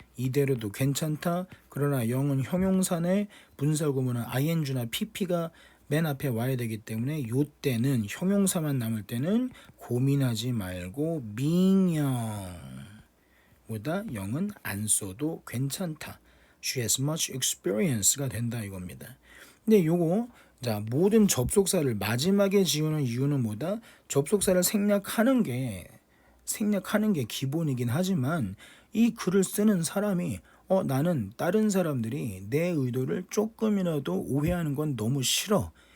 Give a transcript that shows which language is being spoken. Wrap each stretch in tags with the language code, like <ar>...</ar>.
<ko>이대로도 괜찮다. 그러나 영은 형용사네 분사구문은 ing나 pp가 맨 앞에 와야 되기 때문에 요때는 형용사만 남을 때는 고민하지 말고 밍영보다 영은 안 써도 괜찮다.</ko> <en>She has much experience가</en> <ko>된다 이겁니다. 근데 요거 자 모든 접속사를 마지막에 지우는 이유는 뭐다? 접속사를 생략하는 게 기본이긴 하지만 이 글을 쓰는 사람이 나는 다른 사람들이 내 의도를 조금이라도 오해하는 건 너무 싫어.</ko>